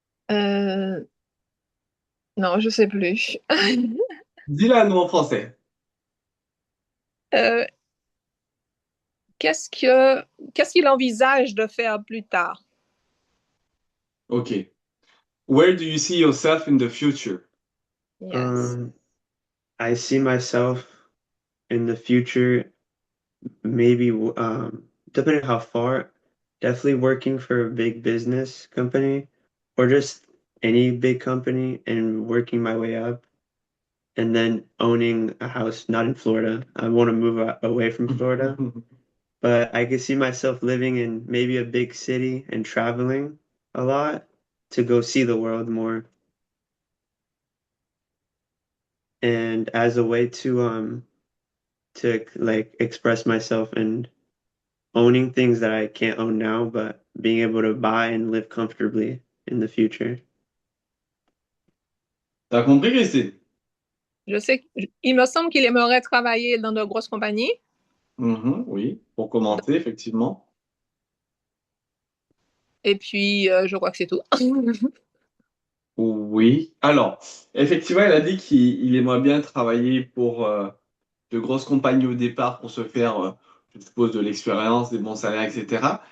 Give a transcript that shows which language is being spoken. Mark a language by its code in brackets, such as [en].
[fr] Euh, non, je sais plus. Dis-la à nous en français. Euh, qu'est-ce qu'il envisage de faire plus tard? Ok. [en] Where do you see yourself in the future? Yes. Um, I see myself in the future, maybe depending how far, definitely working for a big business company or just any big company and working my way up and then owning a house, not in Florida. I want to move away from Florida, but I could see myself living in maybe a big city and traveling a lot to go see the world more. And as a way to like express myself and owning things that I can't own now, but being able to buy and live comfortably in the future. [fr] T'as compris, Christine? Je sais, il me semble qu'il aimerait travailler dans de grosses compagnies. Mhm, oui, pour commencer, effectivement. Et puis, je crois que c'est tout. Oui. Alors, effectivement, elle a dit qu'il aimerait bien travailler pour de grosses compagnies au départ pour se faire, je suppose, de l'expérience, des bons salaires, etc.